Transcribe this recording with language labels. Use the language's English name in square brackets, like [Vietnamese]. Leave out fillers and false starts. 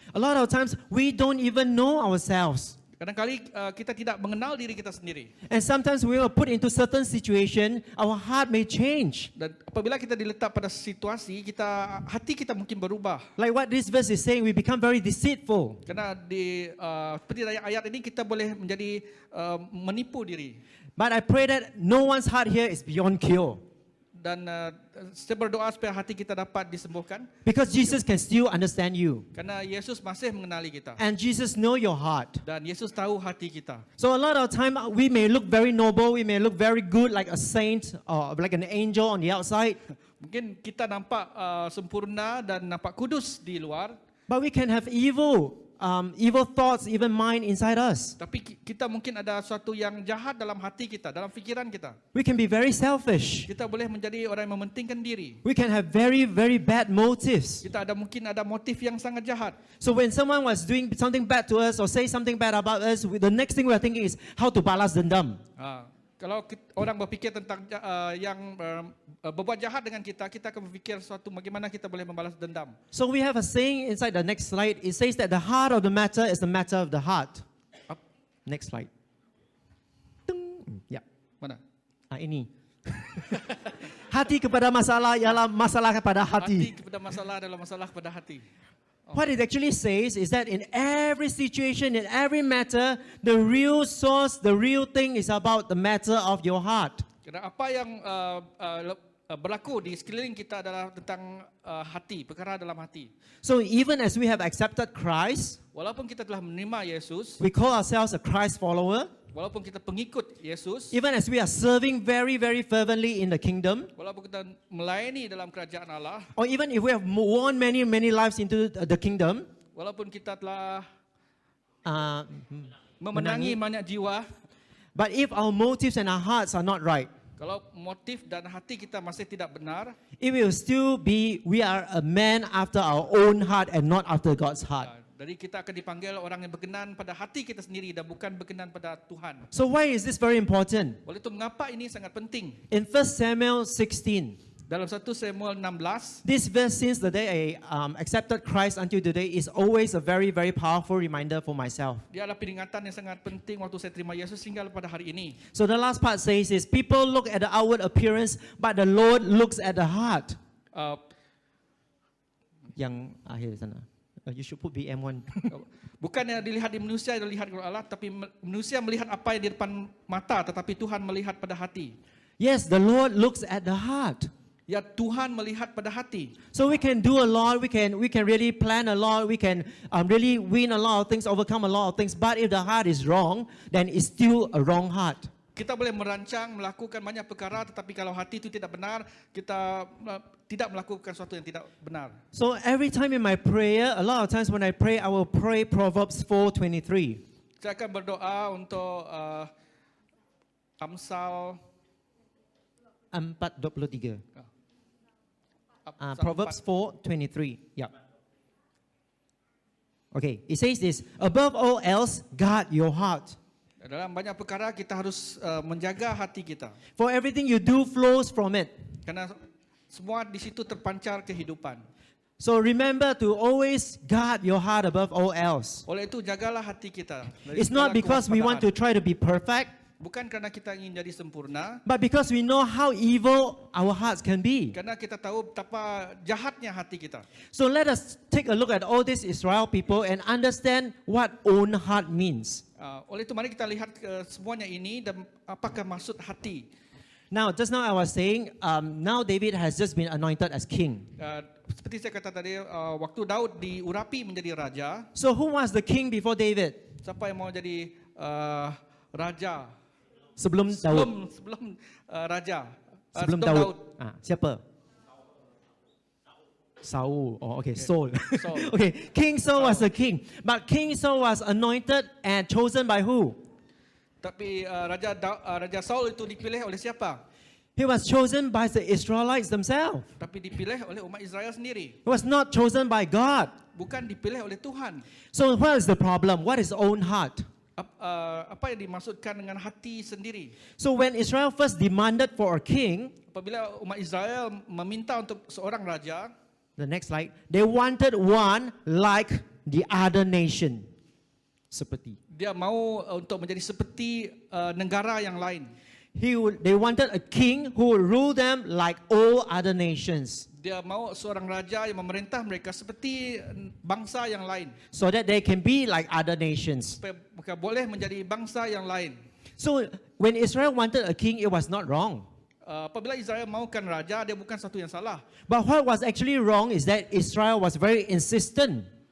[English] A lot of times we don't even know ourselves. [Malay] Kadang-kali kita tidak mengenal diri kita sendiri. [English] And sometimes we are put into certain situation, our heart may change. [Malay] Dan apabila kita diletak pada situasi, hati kita mungkin berubah. [English] Like what this verse is saying, we become very deceitful. [Malay] Kerana seperti ayat ini kita boleh menjadi menipu diri. [English] But I pray that no one's heart here is beyond cure. [Malay] Dan saya berdoa supaya hati kita dapat disembuhkan. [English] Because Jesus can still understand you. [Malay] Kerana Yesus masih mengenali kita. [English] And Jesus know your heart. [Malay] Dan Yesus tahu hati kita. [English] So a lot of time we may look very noble, we may look very good like a saint or like an angel on the outside. [Malay] Mungkin kita nampak sempurna dan nampak kudus di luar. [English] But we can have evil thoughts, even mind inside us. [Malay] Tapi kita mungkin ada sesuatu yang jahat dalam hati kita, dalam fikiran kita. [English] We can be very selfish. [Malay] Kita boleh menjadi orang yang mementingkan diri. [English] We can have very, very bad motives. [Malay] Kita mungkin ada motif yang sangat jahat. [English] So when someone was doing something bad to us or say something bad about us, the next thing we are thinking is how to [Malay] balas dendam. Kalau orang berfikir tentang yang berbuat jahat dengan kita, kita akan berfikir sesuatu bagaimana kita boleh membalas dendam. [English] So we have a saying inside the next slide. It says that the heart of the matter is the matter of the heart. Next slide. [Malay] Ya. Mana? Ini. Hati kepada masalah ialah masalah kepada Hati hati. kepada masalah adalah masalah kepada hati. [English] What it actually says is that in every situation, in every matter, the real source, the real thing is about the matter of your heart. [Malay] Kerana apa yang berlaku di sekeliling kita adalah tentang hati, perkara dalam hati. [English] So even as we have accepted Christ, [Malay] Walaupun kita telah menerima Yesus, [English] we call ourselves a Christ follower. [Malay] walaupun kita pengikut Yesus, [English] Even as we are serving very, very fervently in the kingdom, [Malay] walaupun kita melayani dalam kerajaan Allah, [English] or even if we have won many, many lives into the kingdom, [Malay] walaupun kita telah uh, memenangi banyak jiwa, [English] but if our motives and our hearts are not right, [Malay] kalau motif dan hati kita masih tidak benar, [English] it will still be we are a man after our own heart and not after God's heart. [Malay] jadi kita akan dipanggil orang yang berkenan pada hati kita sendiri dan bukan berkenan pada Tuhan. [English] So why is this very important? [Malay] Oleh itu mengapa ini sangat penting? [English] In 1 Samuel 16, [Malay] Dalam 1 Samuel 16, [English] this verse since the day I accepted Christ until today is always a very, very powerful reminder for myself. [Malay] dia adalah peringatan yang sangat penting waktu saya terima Yesus hingga pada hari ini. [English] So the last part says is people look at the outward appearance, but the Lord looks at the heart. [Malay] Yang akhir sana. [English] You should put BM1. [Malay] Bukan yang dilihat di manusia yang dilihat oleh Allah, tapi manusia melihat apa yang di depan mata, tetapi Tuhan melihat pada hati. [English] Yes, the Lord looks at the heart. [Malay] Ya, Tuhan melihat pada hati. [English] So we can do a lot, we can really plan a lot, we can really win a lot of things, overcome a lot of things. But if the heart is wrong, then it's still a wrong heart. [Malay] Kita boleh merancang, melakukan banyak perkara, tetapi kalau hati itu tidak benar, kita tidak melakukan sesuatu yang tidak benar. [English] So every time in my prayer, a lot of times when I pray, I will pray Proverbs 4:23. [Malay] Saya akan berdoa untuk Amsal 4:23. Amsal [English] Proverbs 4. 4:23. Yeah. Okay, it says this, above all else, guard your heart. [Malay] Dalam banyak perkara kita harus menjaga hati kita. [English] For everything you do flows from it. [Malay] Karena semua di situ terpancar kehidupan. [English] So remember to always guard your heart above all else. [Malay] Oleh itu jagalah hati kita. Dari [English] It's not [Malay] segala [English] because we want to [Malay] kewaspadaan. [English] try to be perfect, [Malay] Bukan karena kita ingin jadi sempurna, [English] but because we know how evil our hearts can be. [Malay] karena kita tahu betapa jahatnya hati kita. [English] So let us take a look at all these Israel people and understand what own heart means. [Malay] Oleh itu mari kita lihat semuanya ini dan apakah maksud hati. [English] Now, just now I was saying, now David has just been anointed as king. [Malay] Seperti saya kata tadi, waktu Daud diurapi menjadi raja, [English] So who was the king before David? [Malay] siapa yang mau jadi raja Sebelum Daud. sebelum raja? Sebelum Daud. Siapa? [English] Saul. Oh, okay, Saul. Saul. Okay, King Saul was the king. But King Saul was anointed and chosen by who? [Malay] Tapi Raja Saul itu dipilih oleh siapa? [English] He was chosen by the Israelites themselves. [Malay] Tapi dipilih oleh umat Israel sendiri. [English] He was not chosen by God. [Malay] Bukan dipilih oleh Tuhan. [English] So what is the problem? What is own heart? [Malay] Apa yang dimaksudkan dengan hati sendiri? [English] So when Israel first demanded for a king, [Malay] Apabila umat Israel meminta untuk seorang raja, [English] the next slide, they wanted one like the other nation. [Malay] Seperti. dia mau untuk menjadi seperti negara yang lain. [English] They wanted a king who would rule them like all other nations, [Malay] Dia mau seorang raja yang memerintah mereka seperti bangsa yang lain, [English] so that they can be like other nations. [Malay] supaya mereka boleh menjadi bangsa yang lain. [English] So when Israel wanted a king, it was not wrong. [Malay] Apabila Israel maukan raja, dia bukan satu yang salah. [English] But what was actually wrong is that Israel was very insistent.